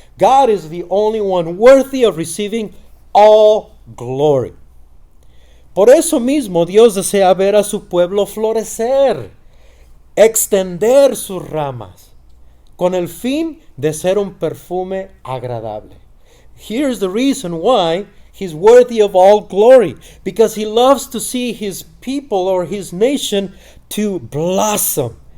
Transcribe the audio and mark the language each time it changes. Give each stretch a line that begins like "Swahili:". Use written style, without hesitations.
English: God is the only one worthy of receiving all glory.
Spanish: Por eso mismo Dios desea ver a su pueblo florecer, extender sus ramas, con el fin de ser un perfume agradable.
English: Here's the reason why He's worthy of all glory, because He loves to see His people or His nation to blossom.